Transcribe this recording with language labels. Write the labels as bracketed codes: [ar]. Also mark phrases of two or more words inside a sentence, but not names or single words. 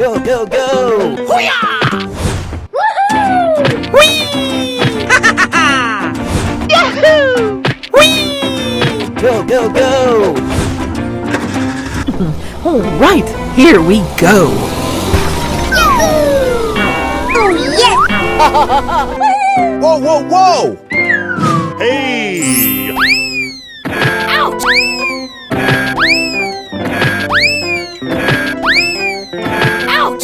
[en] go, go! Hoo-yah! Woohoo! Whee! Ha ha ha ha! Yahoo! Whee! Go, go, go! All right, here we go. Yahoo! Oh, yes! Whoa, whoa, whoa! Hey! Ouch! Ouch!